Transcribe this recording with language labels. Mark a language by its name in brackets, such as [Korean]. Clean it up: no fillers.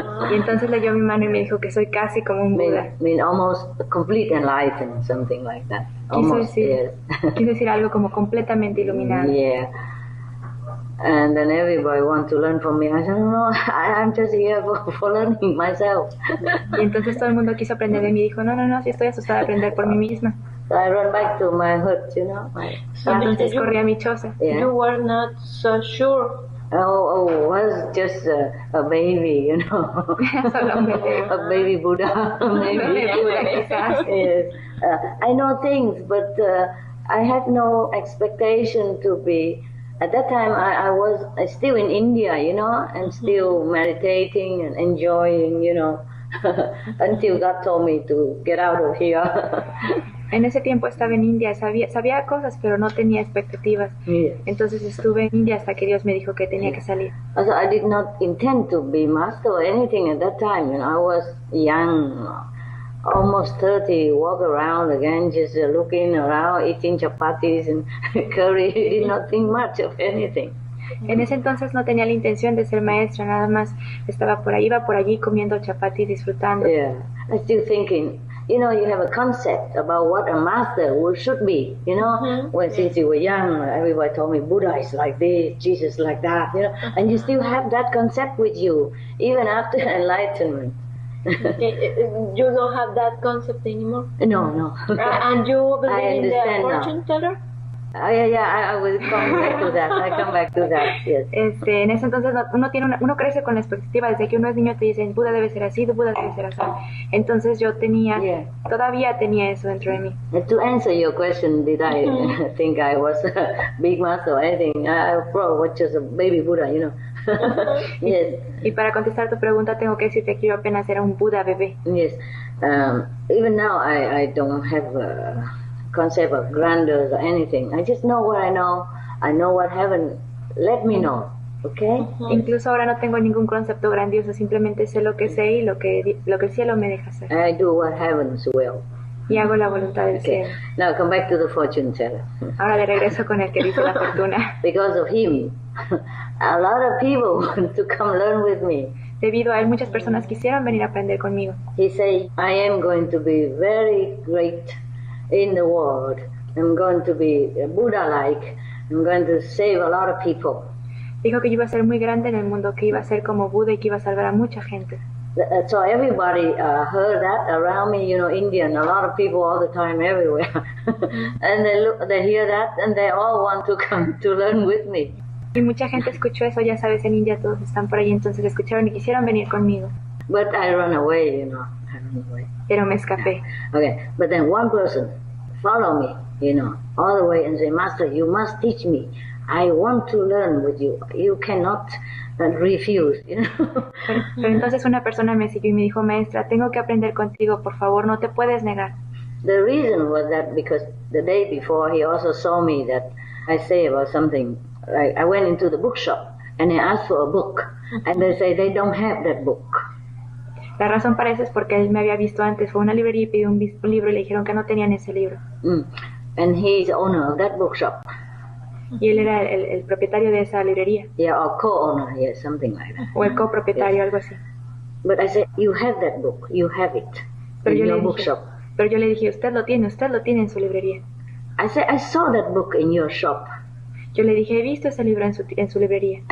[Spanish] Y entonces leyó mi mano y me dijo que soy casi como un Buda. [English] mean almost complete enlightened, something like that. [Spanish] Quiso [English] Almost, [Spanish] decir, [English] yes. [Spanish] quiso decir algo como completamente iluminado. [English] Yeah. And then everybody want to learn from me. I said, no, I'm just here for learning myself. [Spanish] Y entonces todo el mundo quiso aprender de mí. Dijo, no, sí estoy asustada de aprender por mí misma. [English] So I run back to my hut, [Spanish] Entonces corrí a mi choza. [English] Yeah. You were not so sure. Was just a baby, [Spanish] Solo un bebé. [English] a baby Buddha, maybe. [Spanish] Bebé Buda, quizás. [English] Yes. I know things, but I had no expectation to be. At that time, I was still in India, and still meditating and enjoying, until God told me to get out of here. [Spanish] En ese tiempo estaba en India, sabía cosas, pero no tenía expectativas. [English] Yes. [Spanish] Entonces estuve en India hasta que Dios me dijo que tenía que salir. [English] Also, I did not intend to be master or anything at that time. I was young, almost 30, walk around again, just looking around, eating chapatis and curry. Did not think much of anything. [Spanish] En ese entonces no tenía la intención de ser maestra, nada más iba por allí comiendo chapati, disfrutando. [English] Yeah, I'm still thinking. You have a concept about what a master should be, When since you were young, everybody told me Buddha is like this, Jesus like that, and you still have that concept with you, even after enlightenment. You don't have that concept anymore? No. And you believe in the understand now. fortune teller? I will come back to that. I come back to that, yes. [Spanish] En ese entonces uno crece con la expectativa, desde que uno es niño te dicen Buda debe ser así, Buda debe ser así. Entonces yo todavía tenía eso dentro de mí. [English] To answer your question, did I think I was a big master or anything? I probably was just a baby Buddha, Yes. [Spanish] Y para contestar tu pregunta tengo que decirte que yo apenas era un Buda bebé. [English] Yes. Even now I don't have a concept of grandeur or anything. I just know what I know. I know what heaven let me know. Okay? [Spanish] Incluso ahora no tengo ningún concepto grandioso, simplemente sé lo que sé y lo que el cielo me deja hacer. [English] I do what heaven's will. [Spanish] Y hago la voluntad del [English] Okay. [Spanish] cielo. [English] Now come back to the fortune teller. [Spanish] Ahora de regreso con el que dice la fortuna. [English] Because of him, a lot of people want to come learn with me. [Spanish] Debido a él, muchas personas quisieron venir a aprender conmigo. [English] He said, I am going to be very great in the world. I'm going to be Buddha-like. I'm going to save a lot of people. [Spanish] Dijo que yo iba a ser muy grande en el mundo, que iba a ser como Buda y que iba a salvar a mucha gente. [English] So everybody heard that around me, Indian, a lot of people all the time, everywhere. And they hear that and they all want to come to learn with me. [Spanish] Y mucha gente escuchó eso, ya sabes, en India todos están por ahí, entonces escucharon y quisieron venir conmigo. [English] But I run away, I run away. [Spanish] Pero me escapé. [English] Okay, but then one person follow me, all the way and say, Master, you must teach me. I want to learn with you. You cannot refuse, [Spanish] Pero entonces una persona me siguió y me dijo, maestra, tengo que aprender contigo, por favor, no te puedes negar. [English] The reason was that because the day before he also saw me that I say about something, like I went into the bookshop and I asked for a book and they say they don't have that book. [Spanish] La razón para eso es porque él me había visto antes, fue a una librería y pidió un libro y le dijeron que no tenían ese libro. [English] And he's the owner of that bookshop. [Spanish] Y él era el propietario de esa librería. [English] Yeah, or co-owner, yeah, something like that. [Spanish] O el copropietario, algo así. [English] But I said, you have that book, you have it [Spanish] Pero [English] in [Spanish] yo, [English] your [Spanish] le dije, [English] bookshop. [Spanish] pero yo le dije, usted lo tiene en su librería. [English] I said, I saw that book in your shop. [Spanish] Yo le dije, he visto ese libro en su librería.